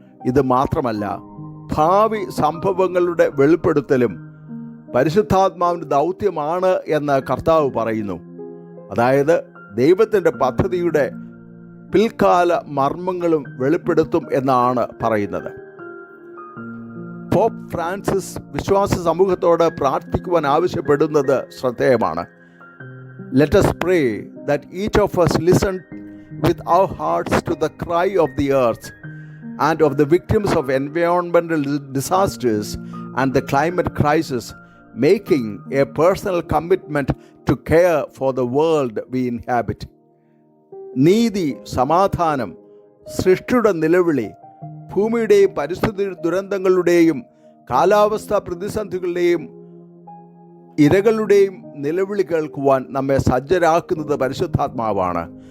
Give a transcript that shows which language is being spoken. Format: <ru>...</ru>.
<ml>ഇത് മാത്രമല്ല, ഭാവി സംഭവങ്ങളുടെ വെളിപ്പെടുത്തലും പരിശുദ്ധാത്മാവിൻ്റെ ദൗത്യമാണ് എന്ന് കർത്താവ് പറയുന്നു. അതായത് ദൈവത്തിൻ്റെ പദ്ധതിയുടെ പിൽക്കാല മർമ്മങ്ങളും വെളിപ്പെടുത്തും എന്നാണ് പറയുന്നത്. പോപ്പ് ഫ്രാൻസിസ് വിശ്വാസ സമൂഹത്തോട് പ്രാർത്ഥിക്കുവാൻ ആവശ്യപ്പെടുന്നത് ശ്രദ്ധേയമാണ്.</ml> <en>Let us pray that each of us listen with our hearts to the cry of the earth and of the victims of environmental disasters and the climate crisis, making a personal commitment to care for the world we inhabit.</en> <ml>നീതി, സമാധാനം, സൃഷ്ടിയുടെ നിലവിളി, ഭൂമിയുടെയും പരിസ്ഥിതി ദുരന്തങ്ങളുടെയും കാലാവസ്ഥാ പ്രതിസന്ധികളുടെയും ഇരകളുടെയും നിലവിളി കേൾക്കുവാൻ നമ്മെ സജ്ജരാക്കുന്നത് പരിശുദ്ധാത്മാവാണ്.</ml>